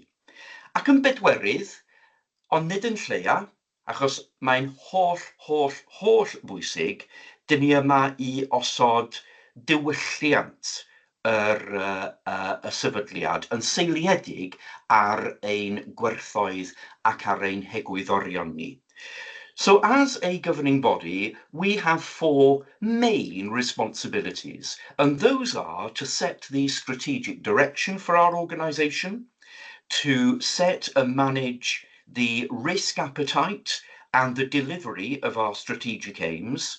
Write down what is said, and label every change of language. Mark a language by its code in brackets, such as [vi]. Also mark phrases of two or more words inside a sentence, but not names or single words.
[cy] Ac yn bedwerydd, ond nid yn lleia, achos mae'n holl bwysig, dyn ni yma I osod diwylliant y sefydliad yn seiliedig ar ein gwerthoedd ac ar ein hegwyddorion ni. [en] So as a governing body, we have 4 main responsibilities, and those are to set the strategic direction for our organisation, to set and manage the risk appetite and the delivery of our strategic aims.